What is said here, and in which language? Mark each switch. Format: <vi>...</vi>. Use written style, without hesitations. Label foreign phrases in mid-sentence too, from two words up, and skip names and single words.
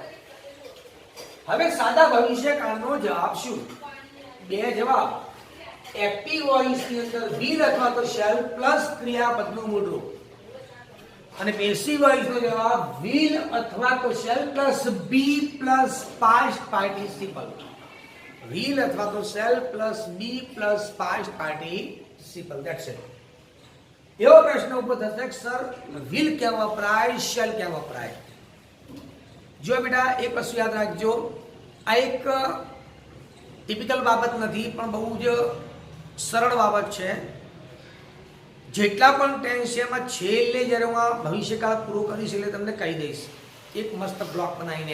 <gu>હવે સાદા ભવિષ્યકાળનો જવાબ શું? 2 જવાબ.</gu> <en>active voice</en> <gu>ની અંદર will અથવા તો</gu> <en>shall plus</en> <gu>ક્રિયાપદનું મૂળ રૂપ, અને</gu> <en>passive voice</en> <gu>નો જવાબ will અથવા તો</gu> <en>shall plus be plus past participle. will</en> <gu>અથવા તો</gu> <en>shall plus be plus past participle. That's it.</en> <gu>એવો પ્રશ્ન ઉભો થશે કે સર will ક્યાં વપરાય, shall ક્યાં વપરાય? જો બેટા એક વસ્તુ યાદ રાખજો, આ એક ટિપિકલ બાબત નથી પણ બહુ જ સરળ બાબત છે. જેટલા પણ ટેન્સ છે એમાં છેલ્લે જ્યારે હું આ ભવિષ્યકાળ પૂરો કરીશ એટલે તમને કહી દઈશ એક મસ્ત બ્લોક બનાવીને.</gu>